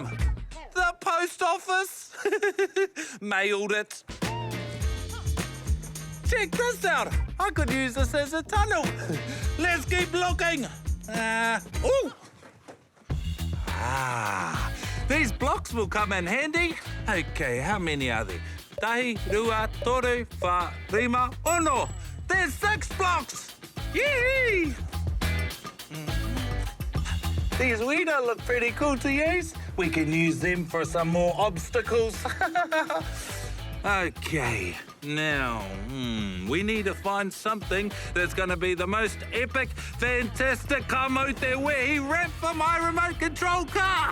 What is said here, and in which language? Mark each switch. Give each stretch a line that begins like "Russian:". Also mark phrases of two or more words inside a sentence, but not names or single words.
English: The post office. Mailed it. Check this out. I could use this as a tunnel. Let's keep looking. Ooh. These blocks will come in handy. Okay, how many are there?
Māori: Tahi, rua, toru, wha, rima, ono.
English: There's 6 blocks. Yee! These weeder look pretty cool to use. We can use them for some more obstacles. Okay, now, we need to find something that's going to be the most epic, fantastic
Māori: kamote wehi
English: wrap for my remote control car.